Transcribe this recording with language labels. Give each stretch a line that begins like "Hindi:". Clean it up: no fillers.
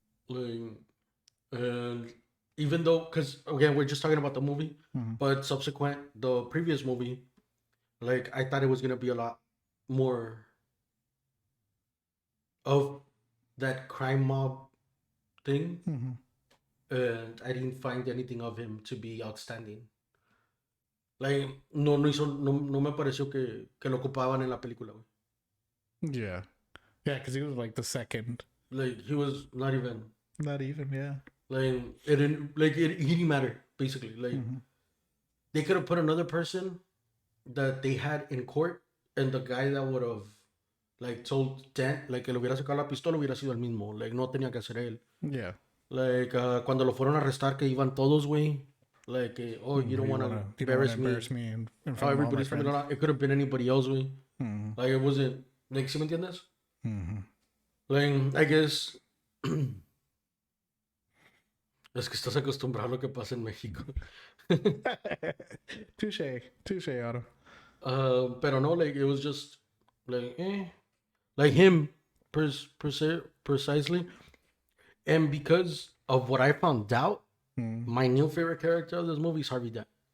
English: Like, and even though, because again, we're just talking about the movie, but subsequent the previous movie, like I thought it was gonna be a lot more of that crime mob thing, and I didn't find anything of him to be outstanding.
Spanish: Like no me pareció que lo ocupaban en la película.
English: Yeah, because he was like the second. Like he was not even. Not even, yeah. Like it didn't. Like he didn't matter. Basically, like they could have put another person that they had in court, and the guy that would have like told Dent, like
Spanish: que le hubiera sacado la pistola hubiera sido el mismo. Like no tenía que ser él.
English: Yeah.
Spanish: Like cuando lo fueron a arrestar que iban todos, güey.
English: Like oh you don't want to embarrass me. In Oh, front of all my everybody's coming friends. around. It could have been anybody else, güey. Like it wasn't. Like
Spanish: ¿sí me entiendes?
English: Like I guess.
Spanish: Es que estás acostumbrado a lo que pasa en México.
English: Touche, Otto.
Spanish: Pero no,
English: like it was just like like him precisely, and because of what I found out, my new favorite character of this movie is Harvey Dent.